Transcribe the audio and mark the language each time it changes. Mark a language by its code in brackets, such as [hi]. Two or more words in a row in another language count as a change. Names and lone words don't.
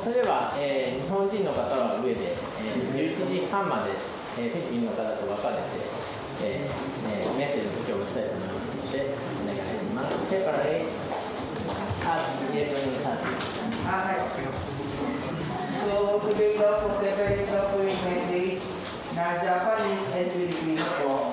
[ja] は、日本人の方は上で、11時半まで、フィリピンの方と分かれて、メッセージの布教をしたいと思いますので、お願いします。 [en] Separate at 11:30. [tl] So, today daw po, separate daw po yung message na [en] Japanese and Filipino [tl] po.